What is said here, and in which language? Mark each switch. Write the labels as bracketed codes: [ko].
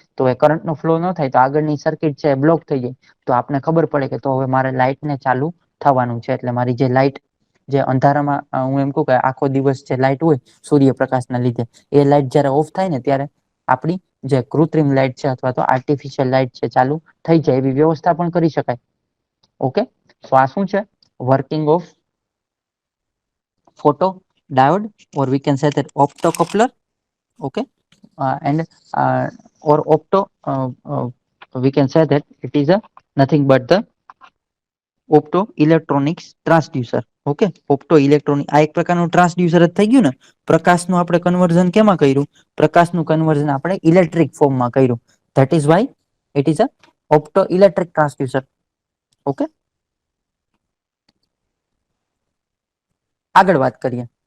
[gu] તો એ કરંટનો ફ્લો ન થાય તો આગળની સર્કિટ છે એ બ્લોક થઈ જાય. તો આપણે ખબર પડે કે તો હવે મારે લાઇટને ચાલુ થવાનું છે. એટલે મારી જે લાઇટ, જે અંધારામાં હું એમ કહું કે આખો દિવસ જે લાઇટ હોય સૂર્યપ્રકાશના લીધે, એ લાઇટ જ્યારે ઓફ થાય ને ત્યારે આપણી જે કૃત્રિમ લાઇટ છે અથવા તો આર્ટિફિશિયલ લાઇટ છે ચાલુ થઈ જાય એવી વ્યવસ્થા પણ કરી શકાય. ઓકે, તો આ શું છે? [en] Working of photo diode, or we can say that optocoupler. Okay, and or opto, we can say that it is a nothing but the opto electronics transducer. [gu] Okay, opto electronic આ એક પ્રકારનું transducer જ થઈ ગયું ને. પ્રકાશનું આપણે conversion કેમાં કર્યું? પ્રકાશનું કન્વર્ઝન આપણે ઇલેક્ટ્રિક ફોર્મમાં કર્યું. [en] That is why it is a opto electric transducer. [gu] Okay, આગળ વાત કરીએ.